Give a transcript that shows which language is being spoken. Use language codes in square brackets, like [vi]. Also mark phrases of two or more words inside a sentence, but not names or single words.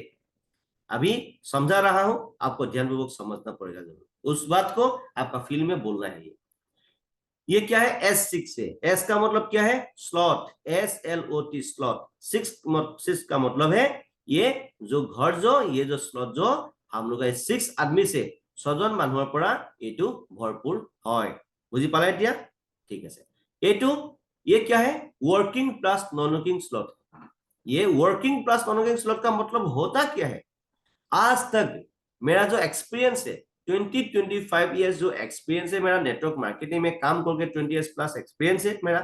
[hi] ठीक है, अभी समझा रहा हूं, आपको ध्यानपूर्वक समझना पड़ेगा जरूर। उस बात को आपका फील्ड में बोलना है। ये क्या है, S6 से। S का मतलब क्या है, स्लॉट, SLOT स्लॉट। सिक्स का मतलब है ये जो घर जो ये जो स्लॉट जो हम लोग 6 आदमी से [as] 6জন মানুহৰ পৰা এইটো ভৰপুৰ হয়। বুজি পালে এতিয়া? ঠিক আছে। [hi] এইটো ये क्या है, [en] working plus non working slot. [hi] ये [en] working plus non working slot [hi] का मतलब होता क्या है, आज तक मेरा जो एक्सपीरियंस है 20-25 ईयर्स जो एक्सपीरियंस है मेरा [en] network marketing [hi] में काम करके 20 [en] years plus experience [hi] है मेरा।